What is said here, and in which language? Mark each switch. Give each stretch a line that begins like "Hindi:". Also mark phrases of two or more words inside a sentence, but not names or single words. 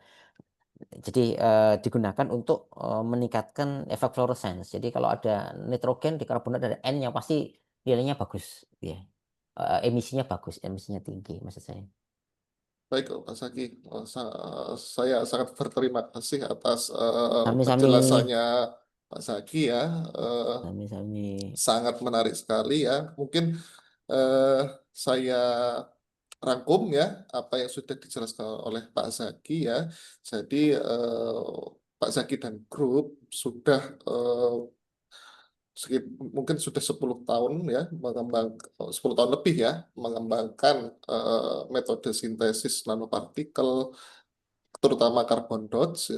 Indonesian: Jadi digunakan untuk meningkatkan efek fluorescence. Jadi kalau ada nitrogen di karbonat dari N yang pasti nilainya bagus, ya. Emisinya bagus, emisinya tinggi maksud saya. Baik, Pak Zaki. Saya sangat berterima kasih atas Sami-sami, penjelasannya Pak Zaki ya. Eh, sami-sami. Sangat menarik sekali ya. Mungkin eh, saya rangkum ya apa yang sudah dijelaskan oleh Pak Zaki ya. Jadi Pak Zaki dan grup sudah mungkin sudah 10 tahun ya 10 tahun lebih ya mengembangkan metode sintesis nanopartikel terutama
English: carbon dots
Indonesian: ya.